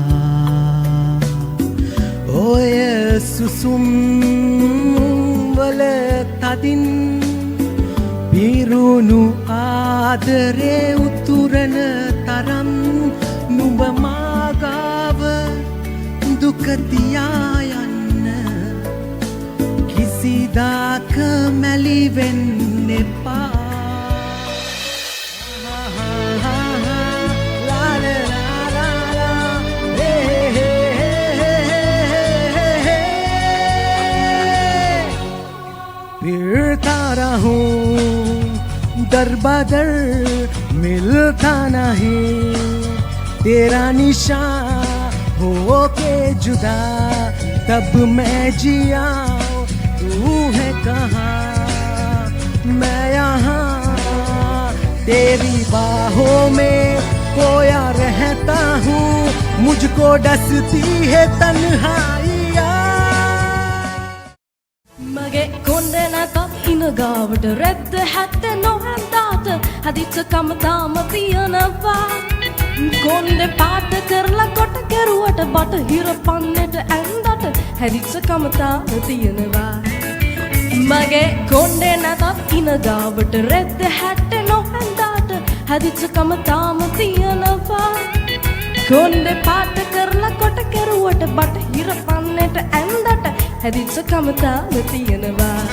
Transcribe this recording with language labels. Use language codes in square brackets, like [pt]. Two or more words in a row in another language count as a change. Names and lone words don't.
[si] ඔය සුසුම් වල තදින් පිරුණු ආදරේ උතුරන තරම් නුඹ මාගාව දුකතියා යන්න කිසිදාක මැලි වෙන්න එපා [hi] फिरता रहूं दर बदर मिलता नहीं तेरा निशान हो के जुदा तब मैं जिया तू है कहाँ मैं यहाँ तेरी बाहों में खोया रहता हूँ मुझको डसती है तन्हाइयाँ [si] මගේ කොණ්ඩේ නැතත් ඉන ගාවට රෙද්ද හැත්ත නොහැන්දාට හදිච්ච කම තාම තියෙනවා කොණ්ඩේ පාට කරලා කොට කෙරුවට බටහිර පන්නේට ඇඳට හැදිච්ච කම තාම තියෙනවා මගේ කොණ්ඩේ නැතත් ඉන ගාවට රෙද්ද හැත්ත නොහැන්දාට හදිච්ච කම තාම තියෙනවා කොණ්ඩේ පාට කරලා කොට කෙරුවට බටහිර පන්නේට ඇඳට හැදිච්ච කම තාම තියෙනවා